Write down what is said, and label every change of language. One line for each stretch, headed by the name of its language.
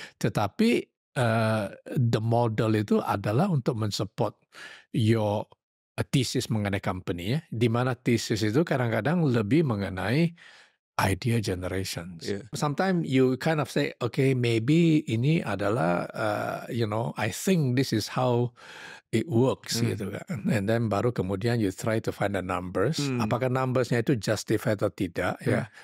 Indonesian: Tetapi
English: the model
Indonesian: itu adalah untuk mensupport
English: your thesis
Indonesian: mengenai company ya. Di mana thesis itu kadang-kadang lebih mengenai idea generations.
English: Sometimes you kind of say, okay, maybe
Indonesian: ini adalah,
English: I think this is how it works
Indonesian: gitu kan.
English: And then
Indonesian: baru kemudian
English: you try to find the numbers.
Indonesian: Apakah numbersnya itu justify atau tidak ya?